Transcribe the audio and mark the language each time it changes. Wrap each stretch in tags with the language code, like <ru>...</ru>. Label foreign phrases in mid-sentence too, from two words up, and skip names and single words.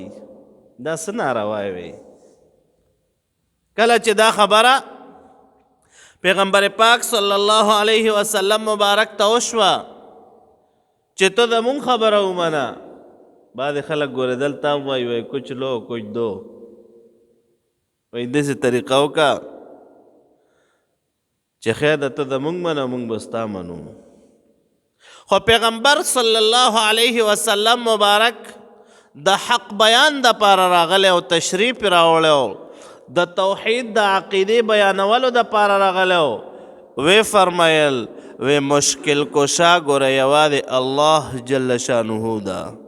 <ps>دا څه ناروا وی. کله چې دا خبره پیغمبر پاک</ps> <ar>صلی الله علیه وسلم</ar> <ps>مبارک ته وشوه چې ته زمونږ خبره ومنه بعضې خلک ګورې دلته هم وایي</ps> <ur>کچھ لو کچھ دو</ur> <ps>وایي داسې طریقه وکړه چې خیر ده ته زمونږ منه موږ به ستا منو. خو پیغمبر</ps> <ar>صلی الله علیه وسلم</ar> <ps>مبارک د حق بیان دپاره راغلی او تشریف یې راوړی د توحید د عقیدې بیانولو دپاره راغلی وی فرمایل وی مشکل کشا ګوره یوازې الله</ps> <ar>جل شانه</ar> <ps>ده</ps>